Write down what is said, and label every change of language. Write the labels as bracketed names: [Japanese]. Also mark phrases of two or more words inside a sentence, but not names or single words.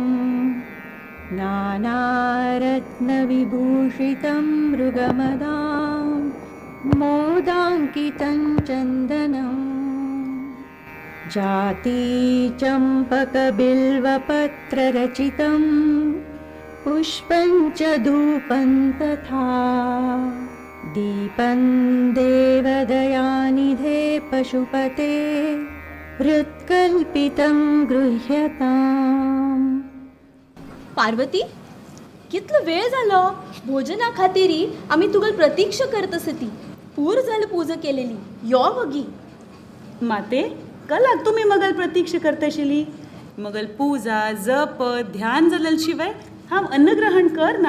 [Sanskrit] नानारत्नविभूषितं मृगमदां मोदाङ्कितं चन्दनं जातीचम्पकबिल्वपत्ररचितं पुष्पं च धूपं तथा दीपं देवदयानिधे पशुपते हृत्कल्पितं गृह्यताम्. [Konkani] पार्वती कितलो वेळ जालो. भोजना खातीरी आमी तुगेल प्रतीक्ष करतस ती. पूर जाल पूज केलेली. यो वगी. माते कलाक तुम्ही मगल प्रतीक्षा करतशिली. मगल पूजा जप ध्यान जालेल शिवाय हांव अन्नग्रहण करना.